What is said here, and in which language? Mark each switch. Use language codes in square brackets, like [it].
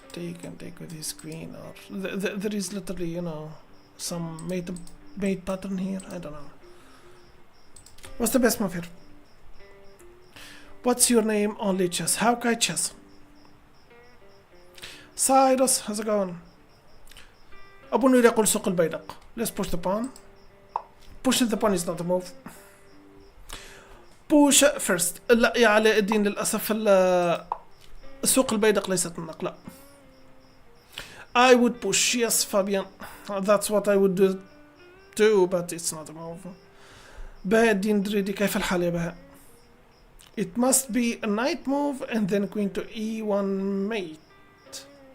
[en] Take and take with his queen, or there is literally, you know, some mate pattern here. I don't know. What's the best move here? What's your name? Only chess. How can I chess? Cyrus, how's it going? [ar] أبو نور يقول سوق البيدق. [en] Let's push the pawn. Pushing the pawn is not a move. Push first. [ar] لا يا علاء الدين للأسف سوق البيدق ليست النقلة. [en] I would push. Yes, Fabian. That's what I would do too, but it's not a move. [ar] بهاء الدين دريدي كيف الحال يا بهاء؟ [en] It must be a knight move and then queen to e1 mate.